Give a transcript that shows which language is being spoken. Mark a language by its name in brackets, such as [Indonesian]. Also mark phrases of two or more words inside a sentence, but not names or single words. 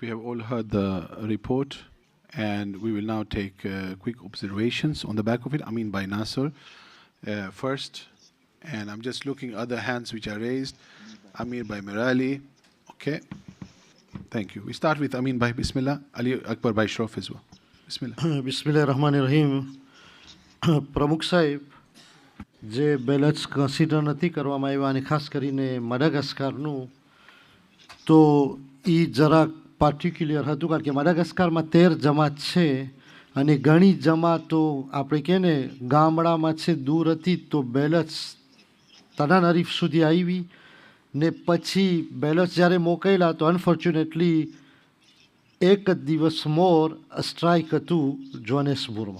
[English] We have all heard the report, and we will now take quick observations on the back of it. Amin by Nasser first, and I'm just looking at other hands which are raised. Amir by Mirali. Okay. Thank you. We start with Amin by Bismillah. Ali Akbar by Shroff as well. Bismillah. [Arabic] بسم الله الرحمن الرحيم. [Gujarati] પ્રમુખ સાહેબ, જે [English] ballots consider [Gujarati] નથી કરવામાં આવ્યા અને ખાસ કરીને મડાગાસ્કારનું તો એ જરાક પાર્ટિક્યુલર હતું કારણ કે મડાગાસ્કારમાં 13 જમાત છે અને ઘણી જમાતો આપણે કહે ને ગામડામાં છે દૂર હતી તો બેલેન્સ તનાન હરીફ સુધી આવી ને પછી બેલેન્સ જ્યારે મોકલ્યા તો અનફોર્ચ્યુનેટલી એક જ દિવસ મોર સ્ટ્રાઇક હતું જોહાનિસબર્ગમાં.